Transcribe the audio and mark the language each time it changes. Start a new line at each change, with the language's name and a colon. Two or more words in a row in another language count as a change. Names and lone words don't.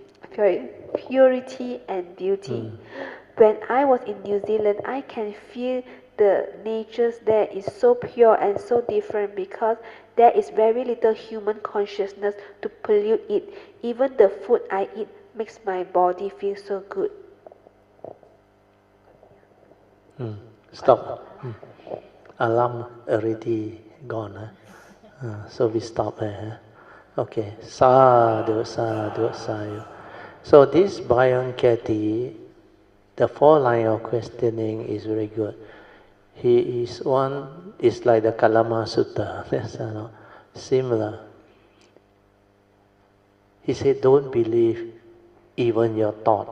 English: When I was in New Zealand, I can feel the natures there is so pure and so different because there is very little human consciousness to pollute it. Even the food I eat makes my body feel so good. Stop. Alarm already gone. So we stop there. Okay.
Pali: Sadhu, sadhu, sadhu.
English: So this Bhayankati, the 4 line of questioning is very good. He is one, is like the Kalama Sutta. That's similar. He said, don't believe even your thought.